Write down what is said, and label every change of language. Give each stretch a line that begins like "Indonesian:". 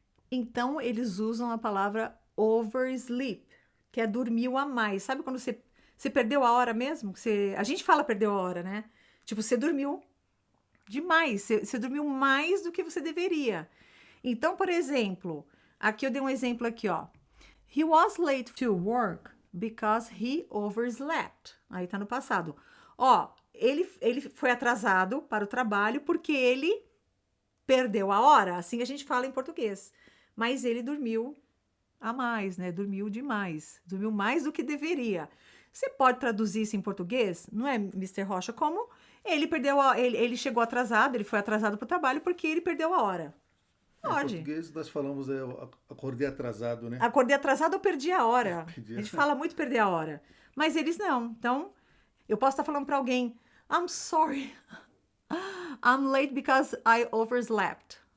Portuguese: Então, eles usam a palavra oversleep, que é dormiu a mais. Sabe quando você perdeu a hora mesmo? A gente fala perdeu a hora, né? Tipo, você dormiu demais. Você dormiu mais do que você deveria. Então, por exemplo, aqui eu dei um exemplo aqui, ó.
English: He was late to work because he overslept.
Portuguese: Aí tá no passado. Ele foi atrasado para o trabalho porque ele perdeu a hora. Assim a gente fala em português. Mas ele dormiu a mais, né? Dormiu demais. Dormiu mais do que deveria. Você pode traduzir isso em português? Não é, Mr. Rocha? Como ele chegou atrasado, ele foi atrasado para o trabalho porque ele perdeu a hora. Pode. Em português nós falamos acordei atrasado, né? Acordei atrasado ou perdi a hora. A gente fala muito perder a hora. Mas eles não. Então, eu posso estar falando para alguém,
English: I'm sorry. I'm late because I overslept.